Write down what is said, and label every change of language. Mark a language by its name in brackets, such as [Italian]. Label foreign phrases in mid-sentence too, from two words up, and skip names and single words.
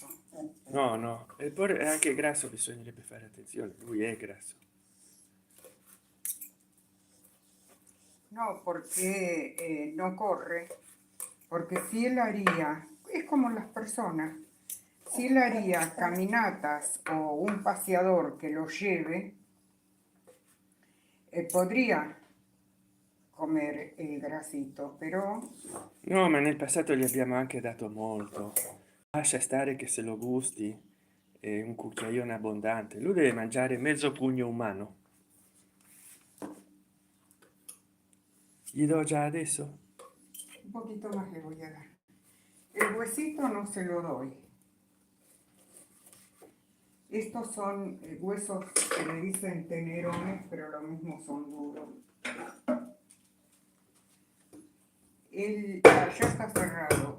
[Italian] No, no, e poi è anche grasso, bisognerebbe fare attenzione, lui è grasso. [Spanish] No, porque no corre. Porque si él haría, es como las personas, si él haría caminatas o un paseador que lo lleve, podría comer el grasito, però [Italian] No, ma nel passato gli abbiamo anche dato molto. Lascia stare che se lo gusti, è un cucchiaione abbondante. Lui deve mangiare mezzo pugno umano. Gli do già adesso? [Spanish] un poquito más le voy a dar. El huesito no se lo doy. Estos son huesos que le dicen tenerones, pero lo mismo son duros. Él ya está cerrado.